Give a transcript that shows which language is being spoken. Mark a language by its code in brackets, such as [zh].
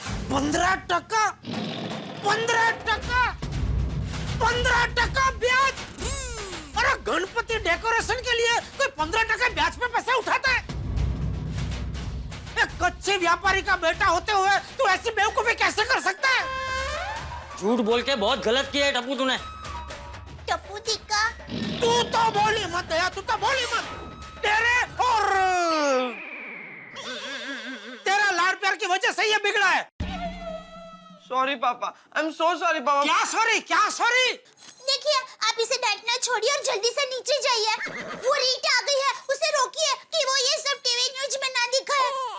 [hi] 15% 15% ब्याज। अरे गणपति डेकोरेशन के लिए कोई 15% ब्याज पे पैसे उठाता है? एक कच्चे व्यापारी का बेटा होते हुए तू ऐसी बेवकूफी कैसे कर सकता है? झूठ बोल के बहुत गलत किया है टप्पू तूने। टप्पू टिक्का। तू तो बोली मत दया, तू तो बोली मत। तेरे और तेरा लाड़ प्यार की वजह से ये बिगड़ा है। [en] Sorry पापा, I am so sorry पापा। [hi] क्या सॉरी, क्या सॉरी? देखिए, आप इसे डांटना छोड़िए और जल्दी से नीचे जाइए। वो रीटा आ गई है, उसे रोकिए कि वो ये सब टीवी न्यूज में ना दिखाए।